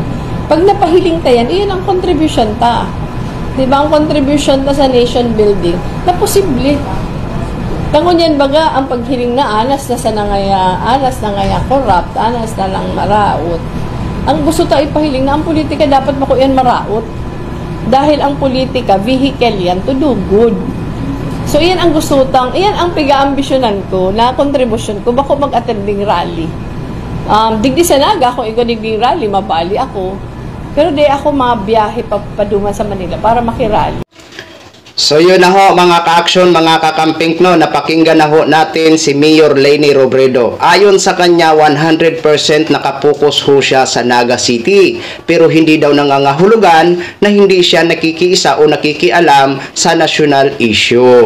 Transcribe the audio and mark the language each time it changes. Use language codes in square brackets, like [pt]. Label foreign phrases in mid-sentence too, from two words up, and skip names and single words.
[bik] Pag napahiling ta yan, iyan ang contribution ta. Diba ang contribution ta sa [en] nation building [bik] na posible. Tangon yan baga, ang paghiling na anas na ngaya corrupt, anas na lang maraot. Ang gusto ta ipahiling na ang politika dapat makuyan maraot. Dahil ang politika, vehicle yan [en] to do good. [bik] So, iyan ang iyan ang piga-ambisyonan ko na contribution ko bako mag-attending rally. Digdi sa Naga, kung digding rally, mabali ako. Pero di ako mabiyahe paduman sa Manila para makirally. [tl] So yun na ho mga ka-action, mga kakamping no, napakinggan na ho natin si Mayor Leni Robredo. Ayon sa kanya, 100% nakapokus ho siya sa Naga City. Pero hindi daw nangangahulugan na hindi siya nakikiisa o nakikialam sa national issue.